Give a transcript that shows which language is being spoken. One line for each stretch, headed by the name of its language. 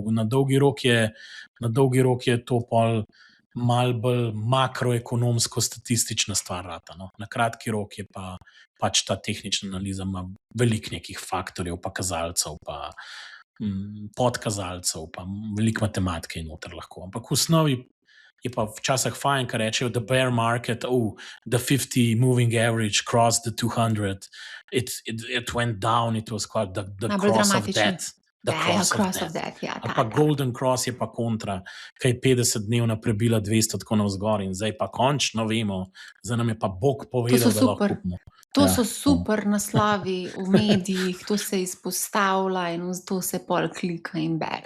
Slovenian: Na dolgi rok je to pol malo bolj makroekonomsko statistična stvar rata. Na kratki rok je pa pač ta tehnična analiza ima veliko nekih faktorjev, pa kazalcev, pa podkazalcev, pa veliko matematike in noter lahko. Ampak v osnovi je pa včasih fajn, kar rečejo,
English: the bear market, the 50 moving average crossed the 200, it went down, it was called the cross of death. Cross of death, ja.
Slovenian: Pa golden cross je pa kontra, kaj je 50-dnevna prebila 200 tako navzgor in zdaj pa končno vemo, zdaj nam je pa Bog povedal, da lahko kupimo. To so super naslovi v medijih, to se izpostavlja in to se pol klika in bere.